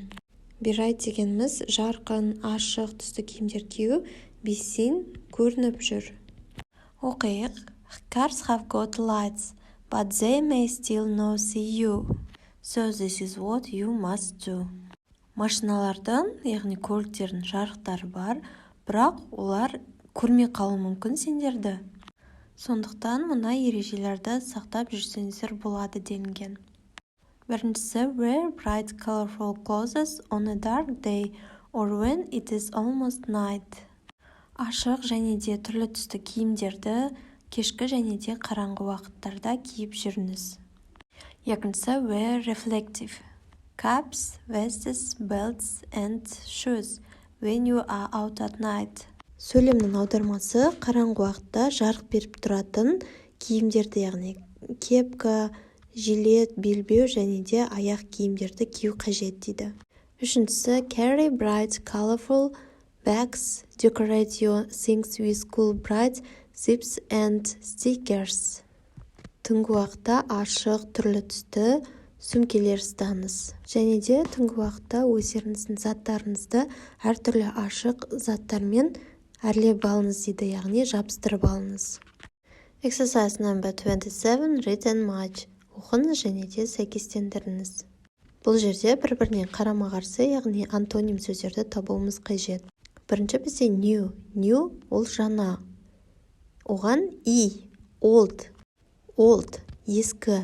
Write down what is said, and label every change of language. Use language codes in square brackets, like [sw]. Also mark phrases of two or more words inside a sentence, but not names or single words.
[en] Be right [kk] дегеніміз жарқын, ашық түсті киімдер кию. [en] Be seen [kk] көрініп жүр. Оқиық. [en] Cars have got lights, but they may still not see you. So this is what you must do. [kk] Машиналардың, яғни көліктердің жарықтары бар, бірақ олар көрмей қалуы мүмкін сендерді. Сондықтан мына ережелерді сақтап жүрсеңіздер болады делінген. Біріншісі, [en] wear bright colorful clothes on a dark day or when it is almost night. [kk] Ашық және де түрлі түсті киімдерді кешкі және де қараңғы уақыттарда киіп жүріңіз. Екіншісі, [en] wear reflective caps, vests, belts and shoes when you are out at night. [kk] Сөйлемнің аудармасы қараңғы уақытта жарық беріп тұратын киімдерді, яғни кепка, жилет, белбеу және де аяқ киімдерді кию қажет дейді. Үшіншісі, [en] carry bright colorful bags, decorate your things with cool bright zips and stickers. [kk] Түнгі уақытта ашық, түрлі түсті сөмкелер ұстаңыз. Және де түнгі уақытта өздеріңіздің заттарыңызды әртүрлі ашық заттармен әрлеп алыңыз дейді, яғни жабыстырып алыңыз. [en] Exercise number 27, read and match. [kk] Оқыңыз және де сәйкестендіріңіз. Бұл жерде бір-біріне қарама-қарсы, яғни антоним сөздерді табуымыз қажет. Бірінші бізде new. New ол жаңа. Оған old. Old ескі.